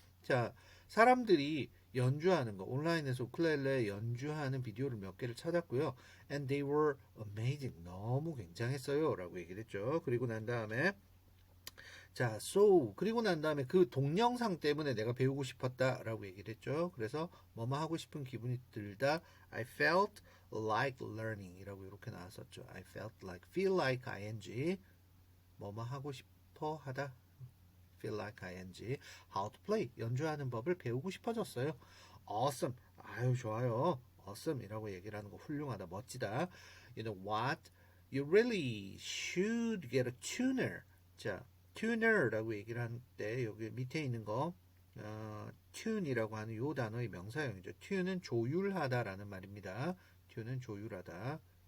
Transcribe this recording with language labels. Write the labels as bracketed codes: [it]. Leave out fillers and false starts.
[ko] 자, 사람들이 연주하는 거, 온라인에서 우쿨렐레 연주하는 비디오를 몇 개를 찾았고요. [en] and they were amazing. [ko] 너무 굉장했어요 라고 얘기를 했죠. 그리고 난 다음에 자, so 그리고 난 다음에 그 동영상 때문에 내가 배우고 싶었다 라고 얘기를 했죠. 그래서 뭐뭐 하고 싶은 기분이 들다. [en] I felt like learning [ko] 이라고 이렇게 나왔었죠. [en] I felt like, feel like ing, [ko] 뭐뭐 하고 싶어 하다, feel like ing, [en] how to play, [ko] 연주하는 법을 배우고 싶어졌어요. awesome, 아유 좋아요, awesome 이라고 얘기를 하는 거, 훌륭하다, 멋지다. [en] You know what, you really should get a tuner. [ko] 자, tuner라고 얘기를 할 때 여기 밑에 있는 거 tune이라고 하는 요 단어의 명사형이죠. tune은 조율하다라는 말입니다. tune은 조율하다.